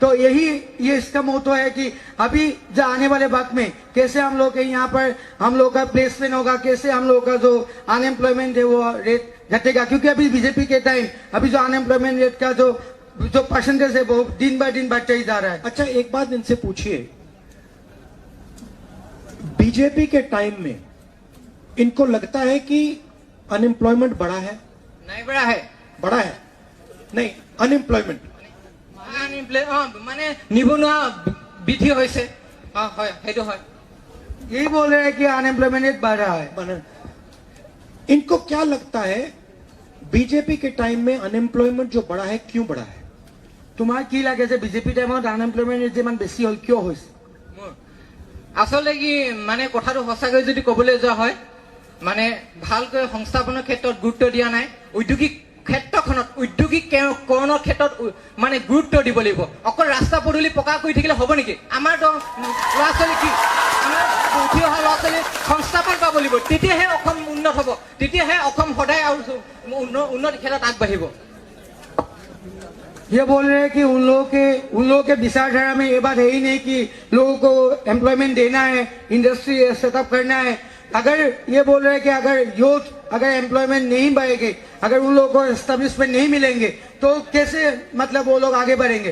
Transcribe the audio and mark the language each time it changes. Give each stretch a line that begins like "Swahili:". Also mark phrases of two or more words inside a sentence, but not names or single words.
Hindi: तो यही ये इसका मोटो है कि अभी जो आने वाले वक्त में कैसे हम लोग के यहाँ पर हम लोग का प्लेसमेंट होगा, कैसे हम लोग का जो अनएम्प्लॉयमेंट है वो रेट घटेगा, क्योंकि अभी बीजेपी के टाइम अभी जो
English: unemployment rate
Hindi: का जो परसेंटेज है वो दिन बाय दिन बढ़ता ही जा रहा है। अच्छा, एक बात इनसे पूछिए, बीजेपी के टाइम में इनको लगता है कि अनएम्प्लॉयमेंट बढ़ा है? नहीं बढ़ा है, बढ़ा है नहीं, अनएम्प्लॉयमेंट
Assamese: মানে নিবনুৱা বৃদ্ধি হৈছে। হয়, সেইটো হয়।
Hindi: यही बोल रहे हैं कि
English: unemployment rate
Hindi: बढ़ रहा है। इनको क्या लगता है बीजेपी के टाइम में अनएम्प्लॉयमेंट जो बढ़ा है क्यों बढ़ा है?
Assamese: তোমাৰ কি লাগে যে বিজেপি টাইমত
English: unemployment rate
Assamese: যিমান বেছি হ'ল কিয় হৈছে? আচলতে কি মানে কথাটো সঁচাকৈ যদি ক'বলৈ যোৱা হয়, মানে ভালকৈ সংস্থাপনৰ ক্ষেত্ৰত গুৰুত্ব দিয়া নাই। ঔদ্যোগিক ক্ষেত্ৰখনত উদ্যোগিকৰণৰ ক্ষেত্ৰত মানে গুৰুত্ব দিব লাগিব। অকল ৰাস্তা পদূলি পকা কৰি থাকিলে হ'ব নেকি? আমাৰতো ল'ৰা ছোৱালী কি, আমাৰ উঠি অহা ল'ৰা ছোৱালী সংস্থাপন পাব লাগিব, তেতিয়াহে অসম উন্নত হ'ব, তেতিয়াহে অসম সদায় আৰু উন্নতি ক্ষেত্ৰত আগবাঢ়িব।
Hindi: ये बोल रहे हैं कि उन लोगों के विचारधारा में ये बात है ही नहीं कि लोगों को एम्प्लॉयमेंट देना है,
English: industry setup
Hindi: करना है। अगर ये बोल रहे हैं कि अगर यूथ अगर एम्प्लॉयमेंट नहीं बढ़ेगी, अगर उन लोगों को एस्टेब्लिशमेंट नहीं मिलेंगे तो कैसे मतलब वो लोग आगे बढ़ेंगे?